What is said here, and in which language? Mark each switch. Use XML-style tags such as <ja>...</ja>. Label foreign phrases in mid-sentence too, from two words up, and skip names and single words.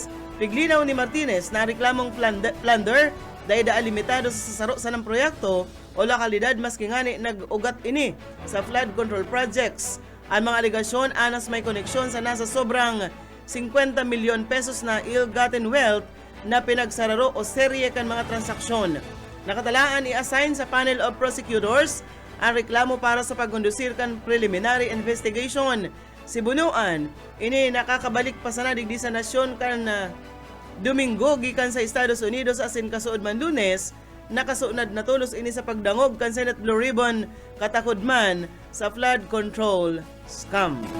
<bik>Piglinaw ni Martinez na reklamong plunder dahil limitado sa saro sa ng proyekto o lokalidad maski ngani nag-ugat ini sa</bik> <en>flood control projects.</en> <bik>Ang mga aligasyon anas may koneksyon sa nasa sobrang 50 milyon pesos na</bik> <en>ill-gotten wealth</en> <bik>na pinagsararo o serye kan mga transaksyon. Nakatalaan i-assign sa</bik> <en>panel of prosecutors</en> <bik>ang reklamo para sa pagkondusir kan</bik> <en>preliminary investigation.</en> <bik>Si Bunuan, ini nakakabalik pa sa nadigdi sa nasyon kan Domingo gikan sa Estados Unidos asin kasuod man Lunes, nakasunad na tulos ini sa pagdangog kan Senate Blue Ribbon katakod man sa</bik> <en>flood control scam.</en>